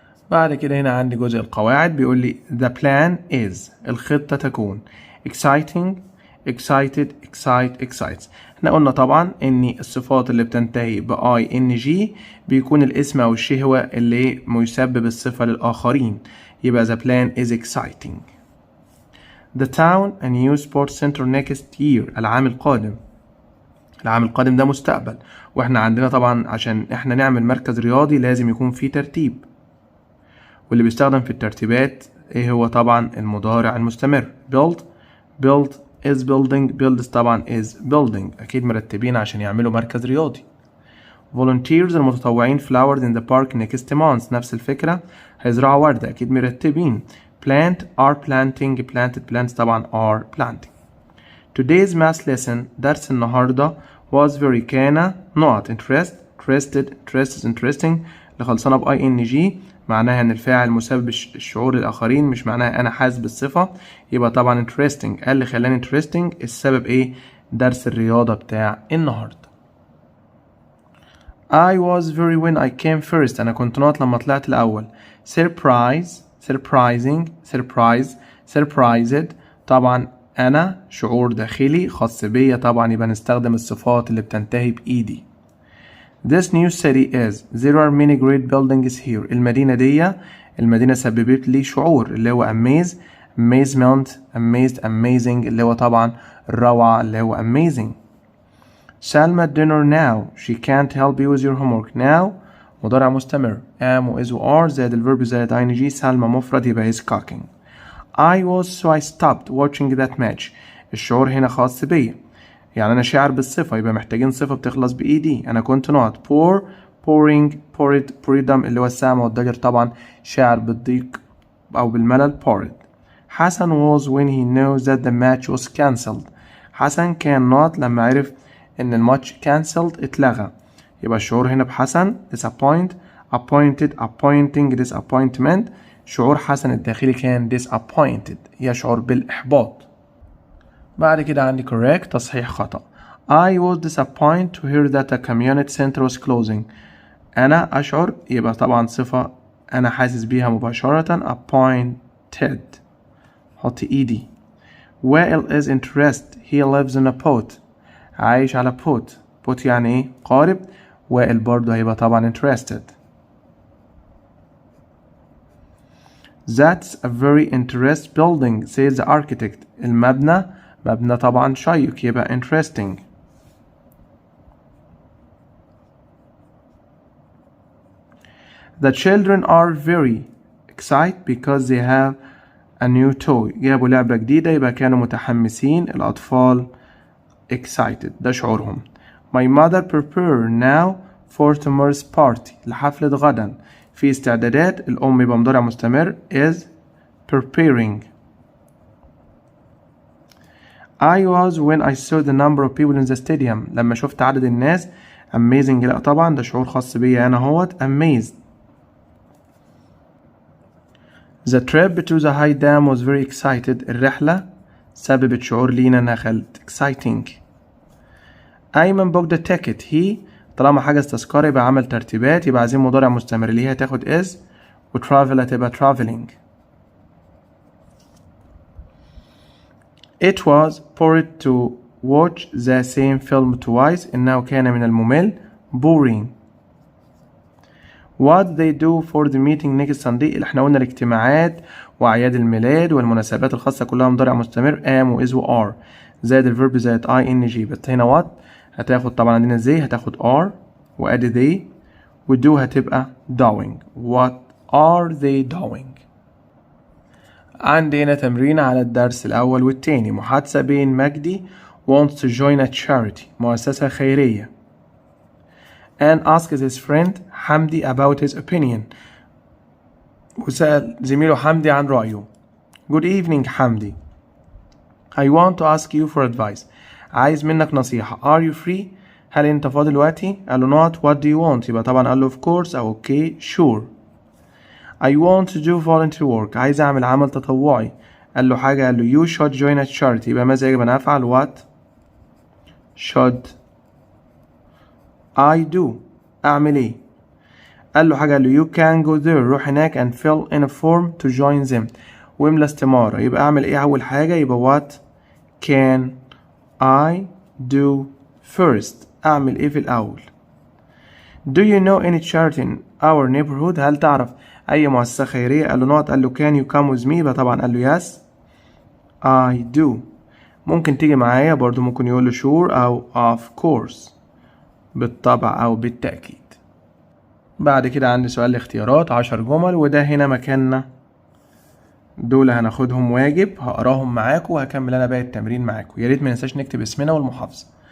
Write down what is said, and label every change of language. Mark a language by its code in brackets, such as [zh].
[ar] بعد كده هنا عندي جزء القواعد بيقول لي [en] the plan is [ar] الخطة تكون [en] exciting excited excite excites. [ar] احنا قلنا طبعا ان الصفات اللي بتنتهي ب ing بيكون الاسم او الشيء هو اللي مسبب الصفة للآخرين، يبقى [en] the plan is exciting. The town a new sports center next year [ar] العام القادم. العام القادم ده مستقبل، واحنا عندنا طبعا عشان احنا نعمل مركز رياضي لازم يكون فيه ترتيب، واللي بيستخدم في الترتيبات ايه هو؟ طبعا المضارع المستمر [en] build built is building builds [ar] طبعا [en] is building، [ar] اكيد مرتبين عشان يعملوا مركز رياضي. [en] volunteers المتطوعين flowered in the park next month [ar] نفس الفكرة هيزرعوا وردة، اكيد مرتبين. [en] plant are planting planted plants طبعا are planting. Today's math lesson [ar] درس النهاردة [en] was very [ar] كان نقط [en] interest interested interest interesting [ar] اللي خلصانة ب ing معناها ان الفاعل مسبب الشعور للآخرين، مش معناها انا حاسس بالصفة، يبقى طبعا interesting اللي خلاني interesting السبب ايه؟ درس الرياضة بتاع النهاردة. [en] I was very when I came first [ar] انا كنت نقط لما طلعت الاول. [en] surprise surprising surprise surprised [ar] طبعا أنا شعور داخلي خاص بيا طبعا يبقى نستخدم الصفات اللي بتنتهي بإيدي. [en] This new city is there are many great buildings here [ar] المدينة سببت لي شعور اللي هو [en] amaze amazement amazed amazing [ar] اللي هو طبعا الروعة اللي هو [en] amazing. Salma dinner now she can't help you with your homework now [ar] مضارع مستمر [en] am و is و are [ar] زائد الفيرب زائد ing سلمى مفرد يبقى [en] is cooking. I was so I stopped watching that match [ar] الشعور هنا خاص بيا يعني أنا شاعر بالصفة يبقى محتاجين صفة بتخلص بإيدي. أنا كنت نقط poor boredom اللي هو السام والضجر طبعا شاعر بالضيق أو بالملل bored. [en] Hasan was when he knew that the match was cancelled. [ar] حسن كان not لما عرف إن الماتش cancelled اتلغى. يبقى الشعور هنا بحسن [en] disappoint appointing disappointment. [ar] شعور حسن الداخلي كان disappointed يشعر بالإحباط. بعد كده عندي correct تصحيح خطأ. [en] I was disappointed to hear that a community center was closing. [ar] أنا أشعر يبقى طبعا صفة أنا حاسس بيها مباشرة appointed. حط إيدي. [en] Wael is interested. He lives in a boat. [ar] عايش على boat يعني إيه؟ قارب. وائل برضه هيبقى طبعا interested. [en] That's a very interesting building says the architect. [ar] المبنى مبنى طبعا شيق يبقى interesting. [en] The children are very excited because they have a new toy. [ar] جابوا لعبة جديدة يبقى كانوا متحمسين. الأطفال excited ده شعورهم. [en] My mother prepare now for tomorrow's party. [ar] لحفلة غدا. في استعدادات. الأم يبقى مضارع مستمر [en] is preparing. I was when I saw the number of people in the stadium. [ar] لما شفت عدد الناس amazing. لا طبعا ده شعور خاص بيا أنا هوت amazed. [en] The trip to the high dam was very excited. [ar] الرحلة سببت شعور لينا انها خلت exciting. [en] Ayman booked the ticket. [ar] he طالما حجز تذكرة يبقى عمل ترتيبات يبقى عايزين مضارع مستمر اللي هي هتاخد is وtravel هتبقى traveling. [en] It was boring to watch the same film twice. [ar] إنه كان من الممل boring. [en] What they do for the meeting next Sunday. [ar] اللي احنا قلنا الاجتماعات وأعياد الميلاد والمناسبات الخاصة كلها مضارع مستمر am و is و are. زائد الفيرب زائد ing. بس هنا what هتاخد طبعا عندنا زي هتاخد are وأدي they و do هتبقى doing. [en] What are they doing. [ar] عندي هنا تمرين على الدرس الأول والتاني. محادثة بين [en] Magdy wants to join a charity [ar] مؤسسة خيرية [en] and asks his friend Hamdy about his opinion. [ar] وسأل زميله حمدي عن رأيه. [en] Good evening Hamdy. I want to ask you for advice. [ar] عايز منك نصيحة. [en] Are you free؟ [ar] هل أنت فاضي دلوقتي؟ قال له not. [en] What do you want؟ [ar] يبقى طبعا قال له [en] of course أو okay sure. I want to do volunteer work. [ar] عايز أعمل عمل تطوعي. قال له حاجة. قال له [en] you should join a charity. [ar] يبقى ماذا يجب أن أفعل؟ [en] What should I do؟ [ar] أعمل إيه؟ قال له حاجة. قال له [en] you can go there. [ar] روح هناك [en] and fill in a form to join them. [ar] واملى استمارة. يبقى أعمل إيه أول حاجة؟ يبقى [en] what can I do first. [ar] أعمل إيه في الأول؟ [en] Do you know any charity in our neighborhood؟ [ar] هل تعرف أي مؤسسة خيرية؟ قال له not. قال له [en] can you come with me؟ [ar] يبقى طبعا قال له [en] yes I do. [ar] ممكن تيجي معايا برضو ممكن يقول له sure أو [en] of course [ar] بالطبع أو بالتأكيد. بعد كده عندي سؤال الاختيارات 10 جمل وده هنا مكاننا. دول هناخدهم واجب هقراهم معاكم وهكمل أنا باقي التمرين معاكم. يا ريت ما ننساش نكتب اسمنا والمحافظة.